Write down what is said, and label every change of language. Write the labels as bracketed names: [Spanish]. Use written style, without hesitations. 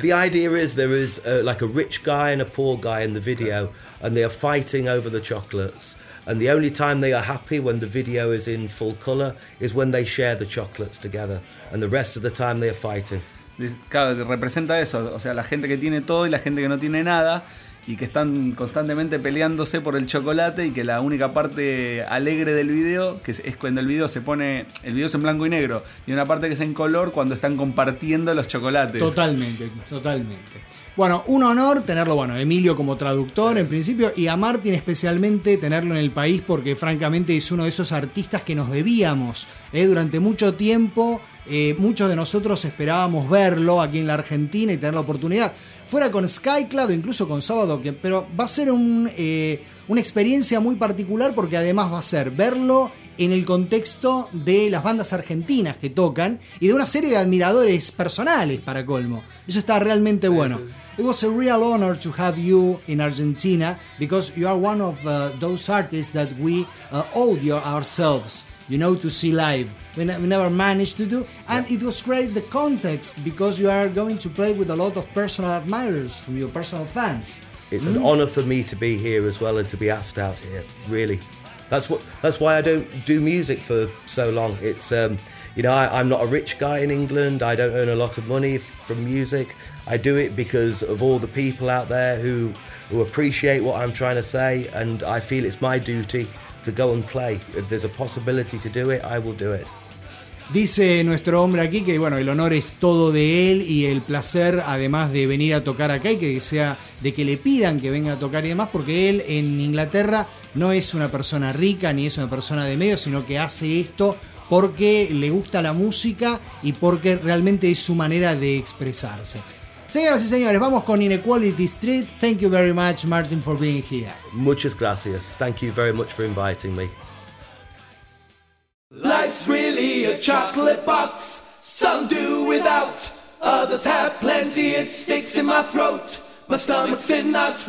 [English] The idea is there is like a rich guy and a poor guy in the video, okay. And they are fighting over the chocolates. And the only time they are happy when the video is in full color is when they share the chocolates together. And the rest of the time they are fighting. [Spanish] Claro, representa eso. O sea, la gente que tiene todo y la gente que no tiene nada. Y que están constantemente peleándose por el chocolate. Y que la única parte alegre del video, que es cuando el video se pone... El video es en blanco y negro. Y una parte que es en color cuando están compartiendo los chocolates. Totalmente, totalmente. Bueno, un honor tenerlo, bueno, Emilio como traductor en principio, y a Martín especialmente tenerlo en el país, porque francamente es uno de esos artistas que nos debíamos. Durante mucho tiempo, muchos de nosotros esperábamos verlo aquí en la Argentina y tener la oportunidad. Fuera con Skyclad o incluso con Sábado, pero va a ser una experiencia muy particular, porque además va a ser verlo en el contexto de las bandas argentinas que tocan y de una serie de admiradores personales, para colmo. Eso está realmente bueno. [English] It was a real honor to have you in Argentina, because you are one of those artists that we owe you ourselves, you know, to see live. We never managed to do. And yeah. It was great, the context, because you are going to play with a lot of personal admirers from your personal fans. It's an honor for me to be here as well and to be asked out here, really. That's why I don't do music for so long. It's You know, I'm not a rich guy in England. I don't earn a lot of money from music. I do it because of all the people out there who appreciate what I'm trying to say, and I feel it's my duty to go and play. If there's a possibility to do it, I will do it. [Spanish] Dice nuestro hombre aquí que, bueno, el honor es todo de él y el placer, además de venir a tocar acá y que sea de que le pidan que venga a tocar y demás, porque él en Inglaterra no es una persona rica ni es una persona de medios, sino que hace esto porque le gusta la música y porque realmente es su manera de expresarse. Señoras y señores, vamos con Inequality Street. [English] Thank you very much, Martin, for being here. [Spanish] Muchas gracias. [English] Thank you very much for inviting me. Life's really a chocolate box. Some do without, others have plenty. It sticks in my throat. My stomach's in knots.